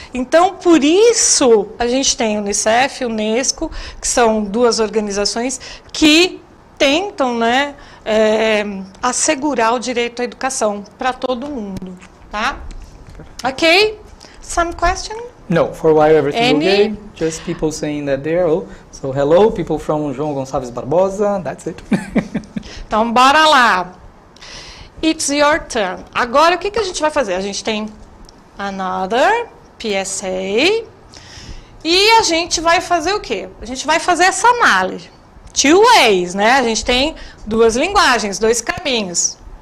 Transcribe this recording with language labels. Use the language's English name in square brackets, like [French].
[Portuguese] Então, por isso, a gente tem a Unicef e a Unesco, que são duas organizações que tentam, né, assegurar o direito à educação para todo mundo. Tá? [English] Ok? Some question? No, for a while everything Any? okay. Just people saying that they're so hello, people from João Gonçalves Barbosa, that's it. [Portuguese] Então, bora lá. [English] It's your turn. [Portuguese] Agora, o que a gente vai fazer? A gente tem another PSA e a gente vai fazer o quê? A gente vai fazer essa análise. [English] Two ways, [Portuguese] né? A gente tem duas linguagens, dois caminhos.